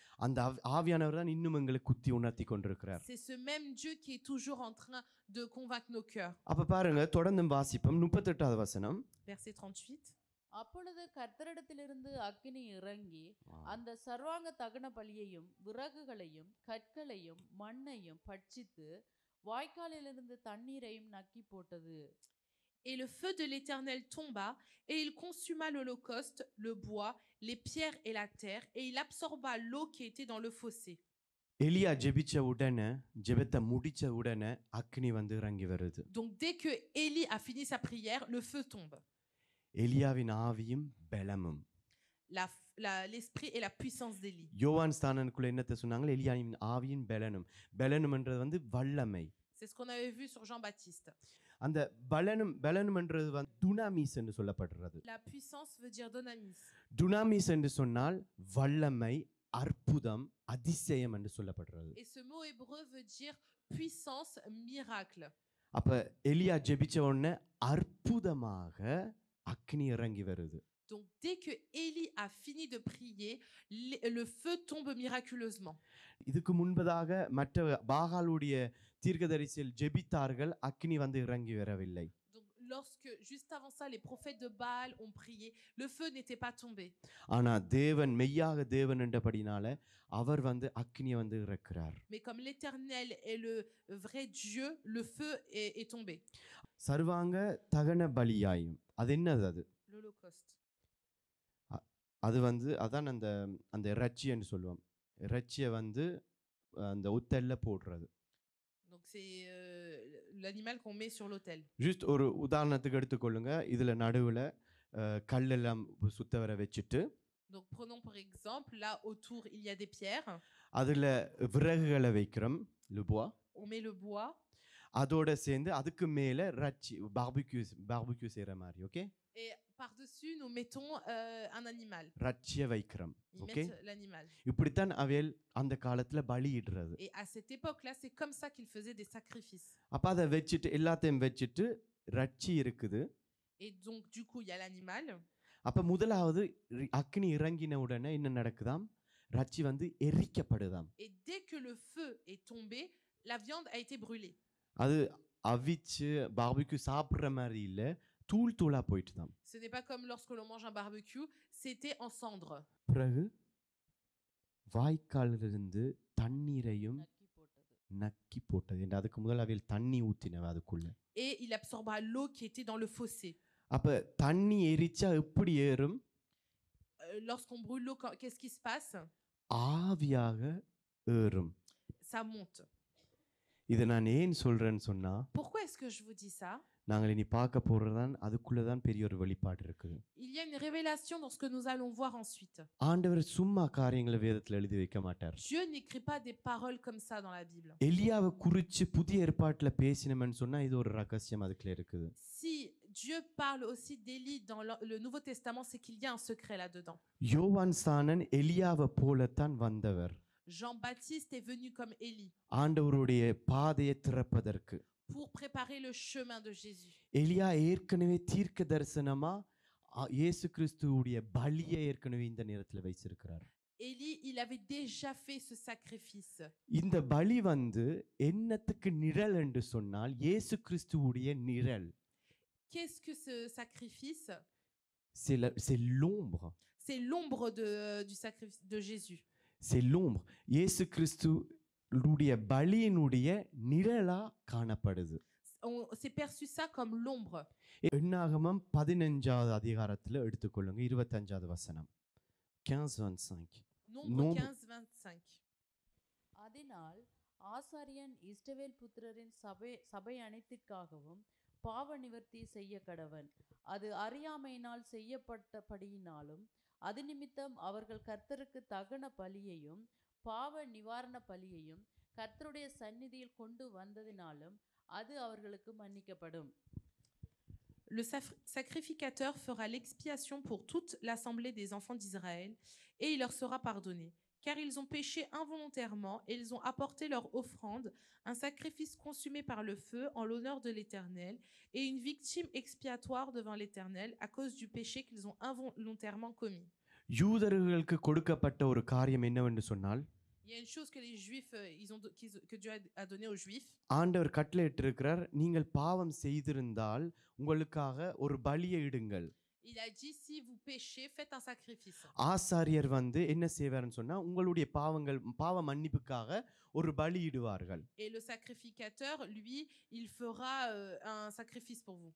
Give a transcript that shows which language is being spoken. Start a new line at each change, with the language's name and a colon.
Tamil: அந்த ஆவியானவர் தான் இன்னும் எங்களுக்கு குத்தி உணர்த்தி கொண்டிருக்கிறார்.
French: C'est ce même Dieu qui est toujours en train de convaincre nos cœurs.
Tamil: அப்ப பாருங்க, தொடர்ந்து வாசிப்போம். 38வது வசனம்.
French: Verset 38.
Tamil: அப்பொழுது கர்த்தரிடத்திலிருந்து அக்கினி இறங்கி அந்த சர்வாங்க தகன பலியையும் விறகுகளையும் கற்களையும் மண்ணையும் பட்சித்து வாய்க்காலிலிருந்து தண்ணீரையும் நக்கி போட்டது.
French: Et le feu de l'Éternel tomba, et il consuma l'holocauste, le bois, les pierres et la terre, et il absorba l'eau qui était dans le fossé.
Tamil: எலியா ஜெபிச்ச உடனே, ஜெபத்தை முடிச்ச உடனே அக்கினி வந்து இறங்கி வருது.
French: Donc dès que Élie a fini sa prière, le feu tombe.
Tamil: எலியாவின் ஆவியும் பலமும்.
French: L'esprit et la puissance d'Élie.
Tamil: யோவான் ஸ்நானனுக்குள்ள என்னத்தை சொன்னாங்க? எலியாவின் ஆவியின் பலனும். பலனும்ன்றது வந்து வல்லமை.
French: C'est ce qu'on avait vu sur Jean-Baptiste.
Tamil: அந்த பலனும்ன்றது வந்து துனாமிஸ் என்று சொல்லப்படுறது.
French: La puissance veut dire dunamis.
Tamil: துனாமிஸ் என்று சொன்னால் வல்லமை, அற்புதம், அதிசயம் என்று சொல்லப்படுறது.
French: Et ce mot hébreu veut dire puissance, miracle.
Tamil: அப்ப எலியா ஜெபிச்ச உடனே அற்புதமாக அக்கினி இறங்கி வருது.
French: Donc dès que Élie a fini de prier, le feu tombe miraculeusement.
Tamil: இதுக்கு முன்பதாக மற்ற பாகாலுடைய தீர்க்கதரிசிகள் ஜெபித்தார்கள், அக்கினி வந்து இறங்கி வரவில்லை.
French: Donc lorsque juste avant ça les prophètes de Baal ont prié, le feu n'était pas tombé.
Tamil: ஆனா தேவன் மெய்யாக தேவன் என்றபடினால அவர் வந்து அக்கினியை வந்து இறக்குறார்.
French: Mais comme l'Éternel est le vrai Dieu, le feu est tombé.
Tamil: சர்வாங்க தகன பலியாயும். அது என்னது? அது
French: L'Holocauste.
Tamil: அது வந்து அதான் அந்த இறைச்சி என்று சொல்லுவோம். இறைச்சியை வந்து அந்த உத்தல்ல போடுறது.
French: Donc c'est l'animal qu'on met sur l'autel.
Tamil: Just ஒரு உதாரணத்துக்கு எடுத்துக்கொள்ளுங்க. இதுல நடுவுல கல்லெல்லாம் சுத்த வர வச்சிட்டு,
French: Donc prenons par exemple là autour il y a des pierres.
Tamil: அதுல விறகுகளை வைக்கிறோம்,
French: le bois. On met le bois.
Tamil: அதோட சேர்ந்து அதுக்கு மேல இறைச்சி பார்பிக்யூ செய்யற மாதிரி, okay?
French: Et par-dessus nous mettons un animal.
Tamil: இறைச்சியை வைக்கிறோம்,
French: Ils ஓகே? mettent l'animal.
Tamil: இப்படித்தான் அவையல் அந்த காலத்துல பலியிடுறது.
French: Et à cette époque-là, c'est comme ça qu'ils faisaient des sacrifices.
Tamil: அப்ப அதை வச்சிட்டு எல்லாத்தையும் வச்சிட்டு இறைச்சி இருக்குது.
French: Et donc du coup, il y a l'animal.
Tamil: அப்ப முதலாவது அக்கினி இறங்கின உடனே என்ன நடக்குதாம்? இறைச்சி வந்து எரிக்கப்படுதாம்.
French: Et dès que le feu est tombé, la viande a été brûlée.
Tamil: அது அவிச்சு பார்பிக்யூ சாப்பிடுற மாதிரி இல்ல, தூள் தூளா போயிட்டுதாம்.
French: Ce n'est pas comme lorsque l'on mange un barbecue, c'était en cendres.
Tamil: பிறகு வாய்க்காலிலிருந்து தண்ணீரையும் நக்கி போட்டது. அதுக்கு முதல்ல அவையில் தண்ணி ஊத்தினவ அதுக்குள்ள.
French: Et il absorba l'eau qui était dans le fossé.
Tamil: அப்ப தண்ணி எரிச்சா எப்படி ஏறும்?
French: Lorsqu'on brûle l'eau, qu'est-ce qui se passe?
Tamil: ஆவியாக ஏறும்.
French: Ça monte.
Tamil: இதை நான் ஏன் சொல்றேன்னு சொன்னா
French: Pourquoi est-ce que je vous dis ça?
Tamil: நாங்கள் இனி பார்க்க போறதுதான் அதுக்குள்ளதான் பெரிய ஒரு வெளிப்பாடு இருக்குது.
French: Il y a une révélation dans ce que nous allons voir ensuite.
Tamil: ஆண்டவர் சும்மா காரியங்களை வேதத்துல எழுதி வைக்க மாட்டார்.
French: Dieu n'écrit pas des paroles comme ça dans la Bible.
Tamil: எலியாவை குறிச்சு புதிய ஏற்பாட்டுல பேசினோம்னு சொன்னா இது ஒரு ரகசியம் அதுக்குள்ள இருக்குது.
French: Si Dieu parle aussi d'Élie dans le Nouveau Testament, c'est qu'il y a un secret là-dedans.
Tamil: யோவான் சானன் எலியாவை போலத்தான் வந்தவர்.
French: Jean-Baptiste est venu comme Élie
Tamil: ஆண்டவருடைய பாதையை திறப்பதற்கு.
French: pour préparer le chemin de Jésus.
Tamil: எலியா ஏற்கனவே தீர்க்க தரிசனமா இயேசு கிறிஸ்துவுடைய பலியை ஏற்கனவே இந்த நேரத்துல வைச்சிருக்கிறார்.
French: Élie, il avait déjà fait ce sacrifice.
Tamil: இந்த பலி என்னத்துக்கு நிழல் என்று சொன்னால் இயேசு கிறிஸ்துவுடைய நிழல்.
French: Qu'est-ce que ce sacrifice? C'est l'ombre. C'est l'ombre du sacrifice de Jésus. C'est l'ombre.
Tamil: இயேசு கிறிஸ்துவுடைய பலியினுடைய நிழலா காணப்படுது.
French: C'est perçu ça comme l'ombre.
Tamil: என்னாகமம் 15வது அதிகாரத்துல எடுத்துக்கொள்ளுங்க 25வது வசனம் 15:25.
French: Nombre 15:25.
Tamil: அதனால் ஆசாரியன் இஸ்ரவேல் புத்திரரின் சபை அனைத்திற்காகவும் பாவ நிவர்த்தி செய்ய கடவன். அது அறியாமையினால் செய்யப்பட்டபடியினாலும் அது நிமித்தம் அவர்கள் கர்த்தருக்கு தகன பலியையும் பாவ நிவாரண பலியையும் கர்த்தருடைய சந்நிதியில் கொண்டு வந்ததினாலும் அது அவர்களுக்கு மன்னிக்கப்படும்.
French: Le sacrificateur fera l'expiation pour toute l'assemblée des enfants d'Israël et il leur sera pardonné, car ils ont péché involontairement et ils ont apporté leur offrande, un sacrifice consumé par le feu en l'honneur de l'Éternel et une victime expiatoire devant l'Éternel à cause du péché qu'ils ont involontairement commis.
Tamil: யூதர்களுக்கு கொடுக்கப்பட்ட ஒரு காரியம் என்னவென்று சொன்னால்
French: Il y a une chose que les Juifs, que Dieu a donné aux Juifs.
Tamil: ஆண்டவர் கட்டளையிட்டிருக்கிறார், நீங்கள் பாவம் செய்திருந்தால் உங்களுக்காக ஒரு பலியை இடுங்கள்.
French: Il a dit, si vous péchez, faites un sacrifice.
Tamil: ஆசாரியர் என்ன செய்வார்னு சொன்னா உங்களுடைய பாவ மன்னிப்புக்காக ஒரு பலி இடுவார்கள்.
French: Et le sacrificateur, lui, il fera un sacrifice pour vous.